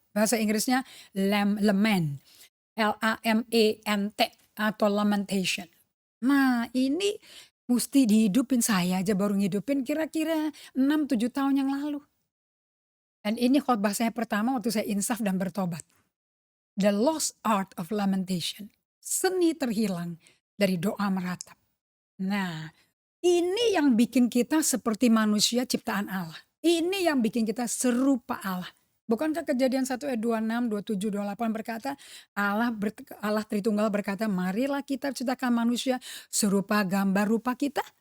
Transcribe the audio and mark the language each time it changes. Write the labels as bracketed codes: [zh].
[id] Bahasa Inggrisnya lament, Lament atau lamentation. Nah, ini mesti dihidupin, saya aja baru ngidupin kira-kira 6-7 tahun yang lalu. Dan ini khotbah saya pertama waktu saya insaf dan bertobat. [en] The lost art of lamentation. [id] Seni terhilang dari doa meratap. Nah, ini yang bikin kita seperti manusia ciptaan Allah. Ini yang bikin kita serupa Allah. Bukankah Kejadian 1 ayat 26, 27, 28 berkata, Allah Tritunggal berkata, marilah kita ciptakan manusia serupa gambar rupa kita.